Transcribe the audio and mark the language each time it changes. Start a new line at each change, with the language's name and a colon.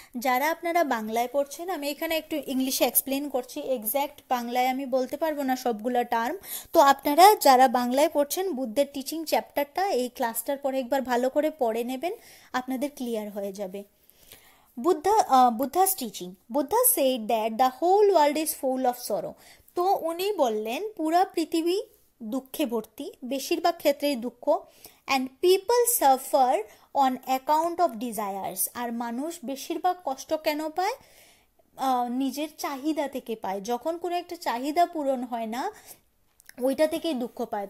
Bangla: যারা আপনারা বাংলায় পড়ছেন, আমি এখানে একটু ইংলিশে এক্সপ্লেন করছি, এক্স্যাক্ট বাংলায় আমি বলতে পারবো না সবগুলো টার্ম। তো আপনারা যারা বাংলায় পড়ছেন বুদ্ধের টিচিং চ্যাপ্টারটা এই ক্লাসটার পরে একবার ভালো করে পড়ে নেবেন, আপনাদের ক্লিয়ার হয়ে যাবে।
English: Buddha's teaching. Buddha said that the whole world is full of sorrow.
Bangla: তো উনি বললেন পুরা পৃথিবী দুঃখে ভর্তি, বেশিরভাগ ক্ষেত্রেই দুঃখ।
English: And people suffer on account of desires.
Bangla: আর মানুষ বেশিরভাগ কষ্ট কেন পায়? নিজের চাহিদা থেকে পায়। যখন কোনো একটা চাহিদা পূরণ হয় না, ওইটা থেকেই দুঃখ পায়।